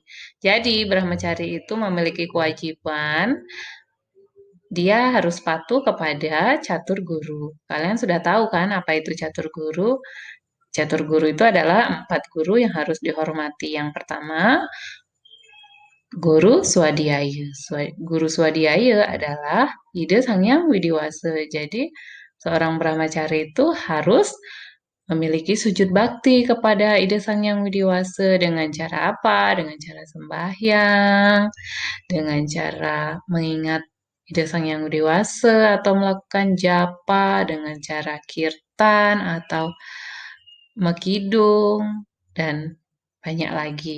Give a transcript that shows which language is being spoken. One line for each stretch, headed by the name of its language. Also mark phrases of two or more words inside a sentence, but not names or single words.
Indonesian: Jadi, Brahmacari itu memiliki kewajiban, dia harus patuh kepada catur guru. Kalian sudah tahu kan apa itu catur guru? Catur guru itu adalah 4 guru yang harus dihormati. Yang pertama, guru swadhyaya. Guru swadhyaya adalah Ida Sangyang Widiwasa. Jadi, seorang brahmacari itu harus memiliki sujud bakti kepada Ida Sangyang Widiwasa dengan cara apa? Dengan cara sembahyang, dengan cara mengingat Ida Sangyang Widiwasa atau melakukan japa, dengan cara kirtan atau mekidung, dan banyak lagi.